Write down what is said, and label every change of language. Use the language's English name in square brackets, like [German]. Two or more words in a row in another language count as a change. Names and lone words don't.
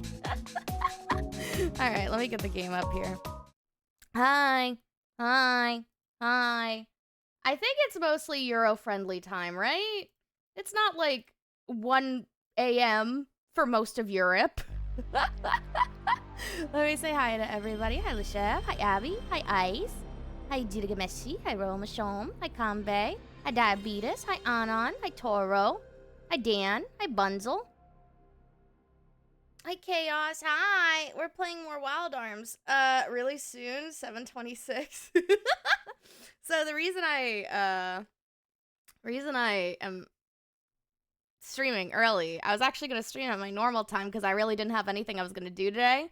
[English] All right, let me get the game up here. Hi. Hi. Hi. I think it's mostly Euro-friendly time, right? It's not like 1 a.m. for most of Europe. Let me say hi to everybody. Hi, Lachef. Hi, Abby. Hi, Ice. Hi, Gigameshi. Hi, Romashom. Hi, Kambe. Hi, Diabetes. Hi, Anon. Hi, Toro. Hi, Dan. Hi, Bunzel. Hi, Chaos. Hi. We're playing more Wild Arms. Really soon. 7:26. So the reason I am streaming early, I was actually going to stream at my normal time because I really didn't have anything I was going to do today.